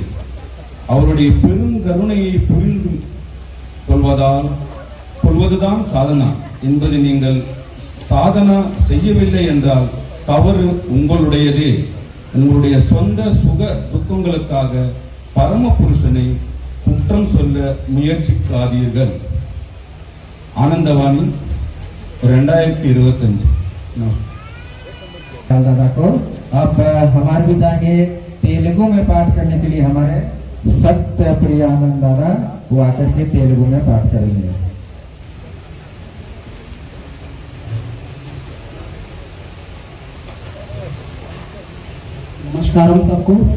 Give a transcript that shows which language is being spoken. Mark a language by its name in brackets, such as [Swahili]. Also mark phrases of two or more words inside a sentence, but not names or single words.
[Tamil] அவருடைய பெருங்கருணையை புரிந்து கொள்வதுதான் சாதனா என்பது நீங்கள் சாதனா செய்யவில்லை என்றால் தவறு உங்களுடையதே. உங்களுடைய சொந்த சுக துக்கங்களுக்காக பரம புருஷனை குற்றம் சொல்ல முயற்சிக்காதீர்கள். ஆனந்தவாணி 2025। [Hindi] दादा को अब हमारे बीच आएंगे तेलुगु में पाठ करने के लिए हमारे सत्य प्रिय आनंद दादा। वो आकर के तेलुगु में पाठ करेंगे। నమస్కారం सबको।